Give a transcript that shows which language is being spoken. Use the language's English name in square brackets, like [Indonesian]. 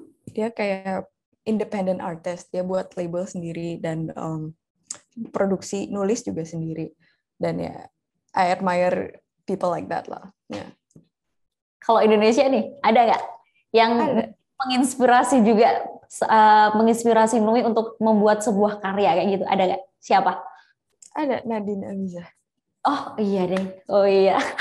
[Indonesian] Dia kayak independent artist. Dia buat label sendiri dan produksi, nulis juga sendiri. Dan ya, [English] I admire people like that lah. Yeah. [Indonesian] Kalau Indonesia nih, ada nggak yang menginspirasi juga, menginspirasi Nui untuk membuat sebuah karya kayak gitu? Ada nggak? Siapa? Ada Nadine Amiza. Oh iya deh, oh iya.